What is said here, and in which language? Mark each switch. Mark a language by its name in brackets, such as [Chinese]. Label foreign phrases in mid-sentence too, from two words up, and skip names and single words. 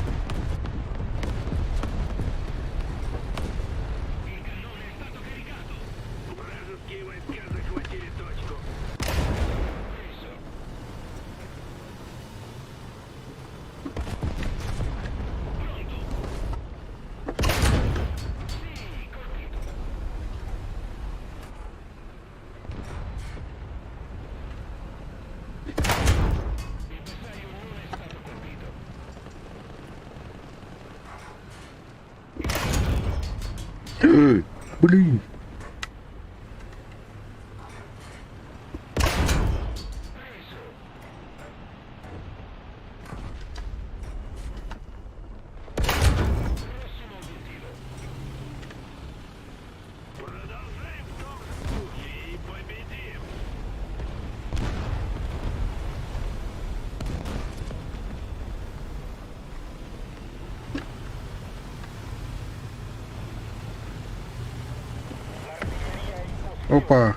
[Italian] Il cannone è stato caricato. [Russian] Вражеские войска захватили точку. [Italian] Preso. Pronto. Sì, colpito. Il bersaglio non è stato colpito. [Russian] Блин. [Italian] Preso. Prossimo obiettivo. [Russian] Продолжаем в том же духе и победим. Опа.